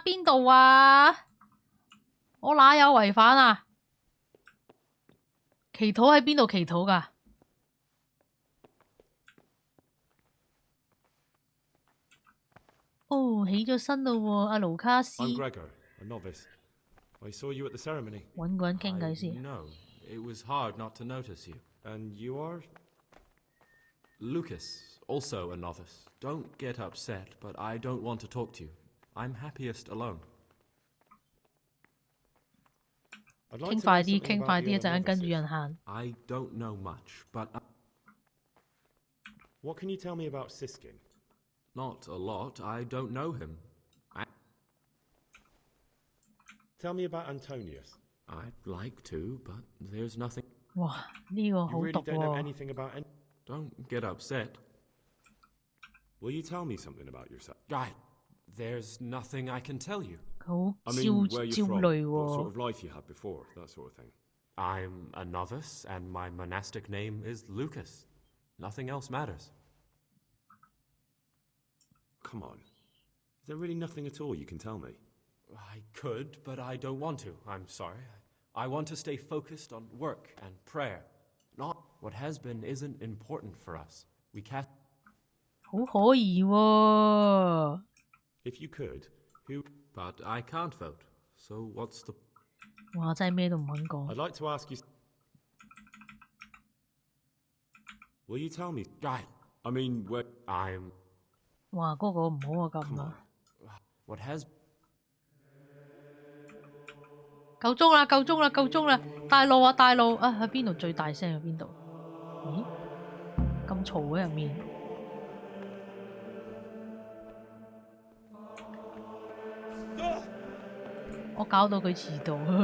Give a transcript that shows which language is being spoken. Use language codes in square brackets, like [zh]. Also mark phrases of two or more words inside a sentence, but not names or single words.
[yue] 邊度啊？我哪有違反啊？祈禱喺邊度祈禱㗎？哦，起咗身咯喎，阿盧卡斯。 [en] I'm Gregor, a novice. I saw you at the ceremony. [yue] 搵個人傾偈先。 [en] No, it was hard not to notice you. And you are? Lucas, also a novice. Don't get upset, but I don't want to talk to you. I'm happiest alone. [yue] 傾快啲，傾快啲，一陣間跟住人行。 [en] I don't know much, but... What can you tell me about Siskin? Not a lot. I don't know him. Tell me about Antonius. I'd like to, but there's nothing... [yue] 哇，呢個好 [en] You [yue] 毒 [en] really don't know [yue] 喎。 [en] anything about any... Don't get upset. Will you tell me something about yourself? There's nothing I can tell you. [yue] 好 [en] I [yue] 焦 [en] mean, where you're [yue] 焦 [en] from, [yue] 慮 [en] what sort [yue] 喎。 [en] of life you had before, that sort of thing. I'm a novice, and my monastic name is Lucas. Nothing else matters. Come on. Is there really nothing at all you can tell me? I could, but I don't want to. I'm sorry. I want to stay focused on work and prayer. Not what has been isn't important for us. We can't... [yue] 好可疑喎。 [en] If you could, who... But I can't vote. So what's the... [yue] 哇！真係咩都唔肯講。 [en] I'd like to ask you... Will you tell me... I mean, where... I'm... [yue] 哇！嗰個唔好啊咁啊。 [en] What has... [yue] 夠鐘啦！夠鐘啦！夠鐘啦！大路啊！大路啊！喺邊度最大聲？喺邊度？咦？咁嘈嘅入面。我搞到佢遲到。